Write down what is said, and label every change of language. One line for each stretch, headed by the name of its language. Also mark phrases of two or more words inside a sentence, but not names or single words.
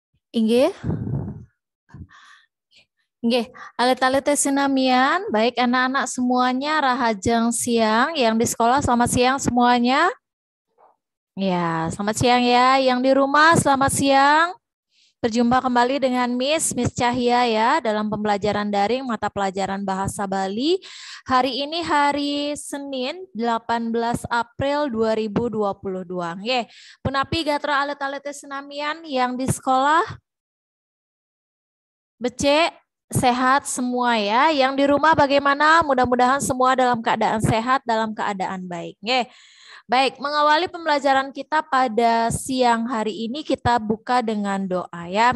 Balinese: Inggih. Nggih, alit-alit sinamian,
Indonesian: baik anak-anak semuanya rahajeng siang, yang di sekolah selamat siang semuanya. Ya, selamat siang ya. Yang di rumah selamat siang. Berjumpa kembali dengan Miss Cahya ya dalam pembelajaran daring mata pelajaran Bahasa Bali. Hari ini hari Senin 18 April 2022.
Balinese: Nggih, punapi gatra alit-alit sinamian
Indonesian: yang di sekolah? Becek? Sehat semua ya. Yang di rumah bagaimana? Mudah-mudahan semua dalam keadaan sehat, dalam keadaan baik. Nggih. Baik, mengawali pembelajaran kita pada siang hari ini kita buka dengan doa ya.